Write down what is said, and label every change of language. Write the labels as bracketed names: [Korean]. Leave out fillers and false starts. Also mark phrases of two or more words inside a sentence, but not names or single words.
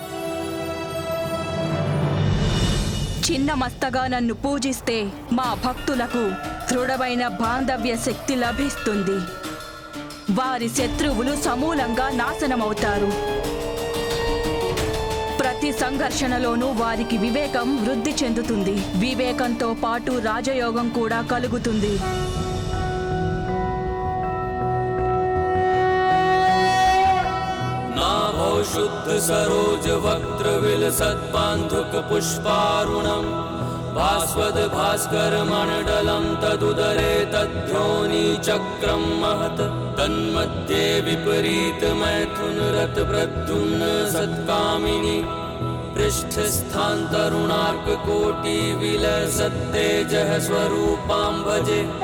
[Telugu] చిన్నమస్తగా నన్ను పూజిస్తే మా భక్తులకు దృఢమైన బాంధవ్య శక్తి లభిస్తుంది. వారి శత్రువులు సమూలంగా నాశనమవుతారు. ప్రతి సంఘర్షణలోనూ వారికి వివేకం వృద్ధి చెందుతుంది. వివేకంతో పాటు రాజయోగం కూడా కలుగుతుంది. [Sanskrit] नाभौ शुद्ध सरोज वक्त्र विलसद्बान्धुक पुष्पारुणं भास्वद भास्कर मंडलं तदुदरे तद्योनि चक्रं महत् तन्मध्ये विपरीत मैथुन रत प्रद्युम्न सत्कामिनी पृष्ठस्थान तरुणार्क कोटि विलसत्तेजः स्वरूपां भजे।